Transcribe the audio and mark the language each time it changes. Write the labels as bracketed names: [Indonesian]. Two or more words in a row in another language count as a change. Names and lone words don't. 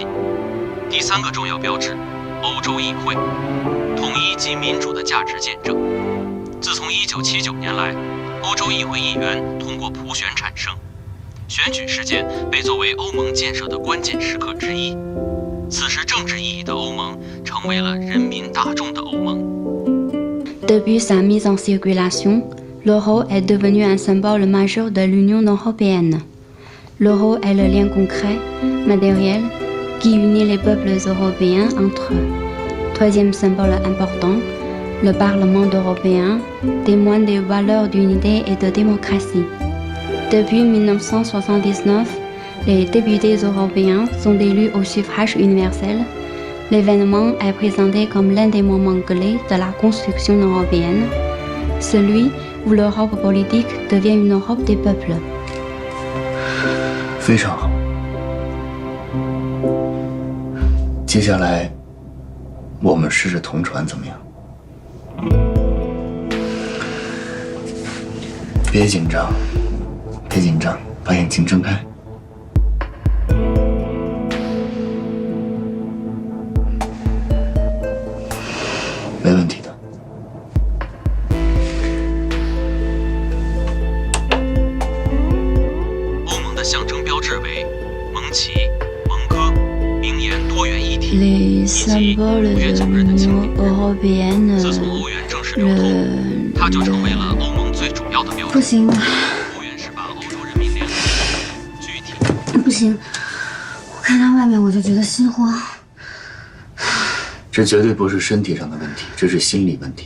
[Chinese] 第3个重要标志，欧洲议会，统一及民主的价值见证。自从1979年来，欧洲议会议员通过普选产生，选举事件被作为欧盟建设的关键时刻之一。此时政治意义的欧盟成为了人民大众的欧盟。 [French] Depuis sa mise en circulation, l'euro est devenu un symbole majeur de l'Union européenne. L'euro est le lien concret, matériel, qui unit les peuples européens entre eux. Troisième symbole important, le Parlement européen témoigne des valeurs d'unité et de démocratie. Depuis 1979, les députés européens sont élus au suffrage universel. L'événement est présenté comme l'un des moments clés de la construction européenne, celui où l'Europe politique devient une Europe des peuples. [Chinese] 非常好。接下来，我们试着同船，怎么样？别紧张，别紧张，把眼睛睁开。没问题的。欧盟的象征标志为盟旗、盟歌、名言多元一体， [French] Les symboles de l'Union européenne, [Chinese] 自从欧元正式流通，它就成为了欧盟最主要的标志。不行，欧元是把欧洲人民联合具体。不行，我看到外面我就觉得心慌。这绝对不是身体上的问题，这是心理问题。